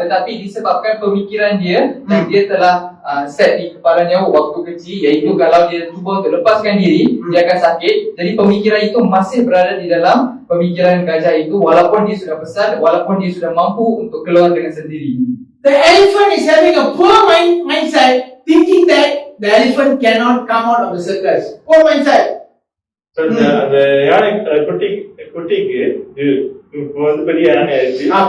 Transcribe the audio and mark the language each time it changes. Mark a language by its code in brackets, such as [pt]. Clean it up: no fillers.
[ms] Tetapi disebabkan pemikiran dia yang dia telah set di kepalanya waktu kecil, iaitu kalau dia cuba untuk lepaskan diri, dia akan sakit. Jadi pemikiran itu masih berada di dalam pemikiran gajah itu, walaupun dia sudah besar, walaupun dia sudah mampu untuk keluar dengan sendiri. [en] The elephant is having a poor mindset, thinking that the elephant cannot come out of the circus. Poor mindset. [ta] அந்த யானை குட்டிக்கு இப்போ வந்து பெரிய யானை ஆயிடுச்சு.